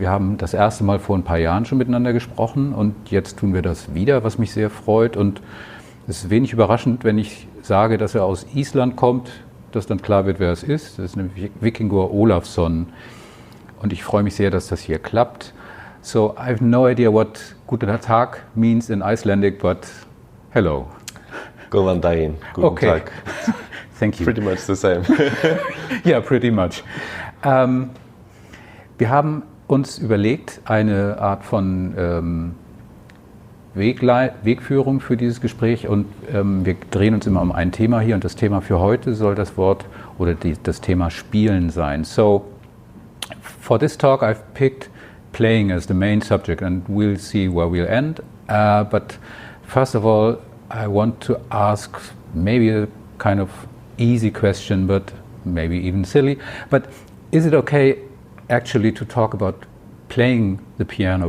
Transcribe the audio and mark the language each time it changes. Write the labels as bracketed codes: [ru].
[de] Wir haben das erste Mal vor ein paar Jahren schon miteinander gesprochen und jetzt tun wir das wieder, was mich sehr freut. Und es ist wenig überraschend, wenn ich sage, dass er aus Island kommt, dass dann klar wird, wer es ist. Das ist nämlich Víkingur Ólafsson. Und ich freue mich sehr, dass das hier klappt. [en] So, I have no idea what [de] guten Tag [en] means in Icelandic, but hello. [is] Góðan daginn. [de] Guten [en] Okay. [de] Tag. [en] Thank you. Pretty much the same. Yeah, pretty much. [de] Wir haben uns überlegt, eine Art von Wegführung für dieses Gespräch und wir drehen uns immer um ein Thema hier und das Thema für heute soll das Wort oder das Thema Spielen sein. [en] So, for this talk I've picked playing as the main subject and we'll see where we'll end. But first of all, I want to ask maybe a kind of easy question, but maybe even silly. But is it okay actually to talk about playing the piano?